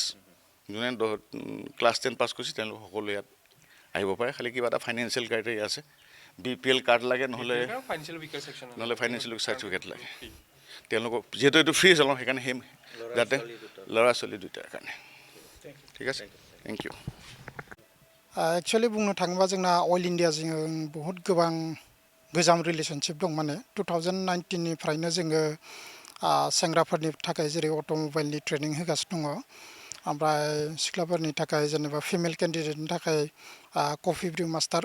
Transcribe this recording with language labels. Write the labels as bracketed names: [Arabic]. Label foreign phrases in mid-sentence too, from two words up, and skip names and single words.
[Assamese] যোনে ক্লাছ 10 পাছ কৰিছে তেওঁলোক সকলোৱে ইয়াত আহিব পাৰে। খালি কিবা এটা [English] financial criteria [Assamese] আছে, BPL কাৰ্ড লাগে, নহ'লে [English] financial certificate [Assamese] লাগে। তেওঁলোকক যিহেতু এইটো ফ্ৰী চলাওঁ, সেইকাৰণে সেই যাতে ল'ৰা ছোৱালী দুইটাৰ কাৰণে। ঠিক আছে, [English] thank you. [Bodo] एक्चुअली बुंनो थाङोबा जोंना अइल इन्डियाजों बहुत गोबां गोजाम रिलेशनशिप दं। माने 2019निफ्रायनो जोङो सेंग्राफोरनि थाखाय जेरै अट'मबाइलनि ट्रेनिं होगासिनो दङ। ओमफ्राय सिख्लाफोरनि थाखाय जेनेबा [English] female candidateनि [Bodo] थाखाय [English] coffee brew master.